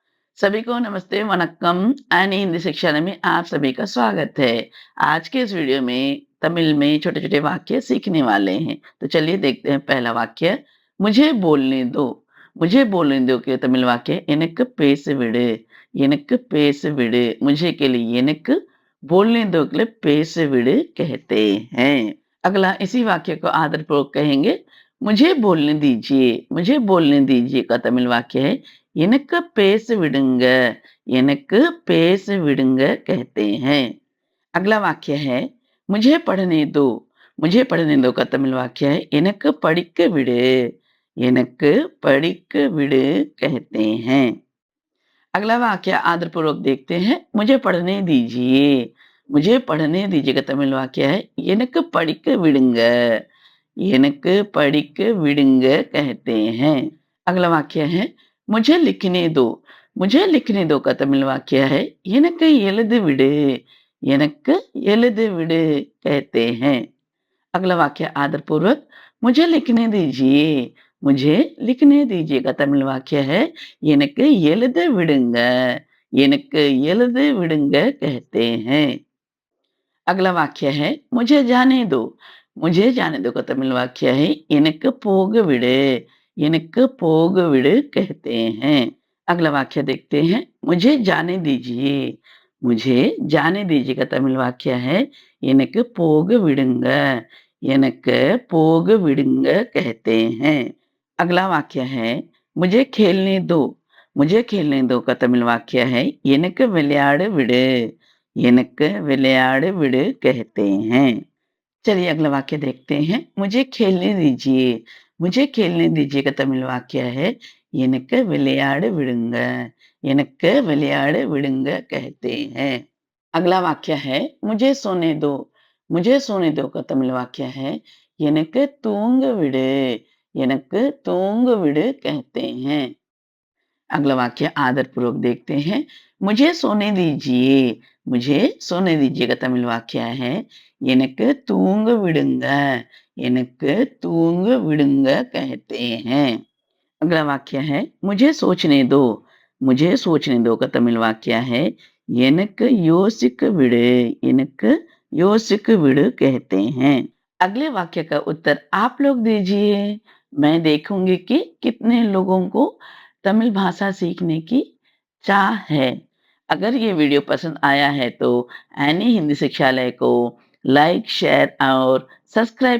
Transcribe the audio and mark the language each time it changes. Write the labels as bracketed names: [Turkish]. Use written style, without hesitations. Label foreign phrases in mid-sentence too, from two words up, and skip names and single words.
[Hindi] सभी को नमस्ते, वनक्कम एंड हिंदी शिक्षा में आप सभी का स्वागत है। आज के इस वीडियो में तमिल में छोटे-छोटे वाक्य सीखने वाले हैं। तो चलिए देखते हैं पहला वाक्य, मुझे बोलने दो। मुझे बोलने दो के तमिल वाक्य [Tamil] எனக்கு பேச விடு எனக்கு பேச விடு [Hindi] मुझे के लिए எனக்கு बोलने दो के लिए [Tamil] பேச விடு [Hindi] कहते हैं। अगला इसी वाक्य को आदरपूर्वक कहेंगे, मुझे बोलने दीजिए। मुझे बोलने दीजिए का तमिल वाक्य है [Tamil] எனக்கு பேச விடுங்க எனக்கு பேச விடுங்க [Hindi] कहते हैं। अगला वाक्य है मुझे पढ़ने दो। मुझे पढ़ने दो का तमिल वाक्य है [Tamil] எனக்கு படிக்க விடு எனக்கு படிக்க விடு [Hindi] कहते हैं। अगला वाक्य आदरपूर्वक देखते हैं, मुझे पढ़ने दीजिए। मुझे पढ़ने दीजिए का तमिल वाक्य है [Tamil] எனக்கு படிக்க விடுங்க எனக்கு படிக்க விடுங்க [Hindi] कहते हैं। अगला वाक्य है मुझे लिखने दो। मुझे लिखने दो का तमिल वाक्य है [Tamil] எனக்கு எழுத விடு எனக்கு எழுத விடு [Hindi] कहते हैं। अगला वाक्य आदरपूर्वक मुझे लिखने दीजिए। मुझे लिखने दीजिए का तमिल वाक्य है [Tamil] எனக்கு எழுத விடுங்க எனக்கு எழுத விடுங்க [Hindi] कहते हैं। अगला वाक्य है मुझे जाने दो। मुझे जाने दो का तमिल वाक्य है [Tamil] எனக்கு போக விடு எனக்கு போக விடு [Hindi] कहते हैं। अगला वाक्य देखते हैं, मुझे जाने दीजिए। मुझे जाने दीजिए का तमिल वाक्य है [Tamil] எனக்கு போக விடுங்க எனக்கு போக விடுங்க [Hindi] कहते हैं। अगला वाक्य है मुझे खेलने दो। मुझे खेलने दो का तमिल वाक्य है [Tamil] எனக்கு விளையாட விடு எனக்கு விளையாட விடு [Hindi] कहते हैं। चलिए अगला वाक्य देखते हैं, मुझे खेलने दीजिए। मुझे खेलने दीजिए का तमिल वाक्य है [Tamil] எனக்கு விளையாட விடுங்க எனக்கு விளையாட விடுங்க [Hindi] कहते हैं। अगला वाक्य है मुझे सोने दो। मुझे सोने दो का तमिल वाक्य है [Tamil] எனக்கு தூங்க விடு எனக்கு தூங்க விடு [Hindi] कहते हैं। अगला वाक्य आदरपूर्वक देखते हैं, मुझे सोने दीजिए। मुझे सोने दीजिए का तमिल वाक्य है [Tamil] எனக்கு தூங்க விடுங்க எனக்கு தூங்க விடுங்க [Hindi] कहते हैं। अगला वाक्य है मुझे सोचने दो। मुझे सोचने दो का तमिल वाक्य है [Tamil] எனக்கு யோசிக்க விடு எனக்கு யோசிக்க விடு [Hindi] कहते हैं। अगले वाक्य का उत्तर आप लोग दीजिए। मैं देखूंगी कि कितने लोगों को तमिल भाषा सीखने की चाह है। अगर ये वीडियो पसंद आया है तो एनी हिंदी शिक्षालय को लाइक, शेयर और सब्सक्राइब कीजिए।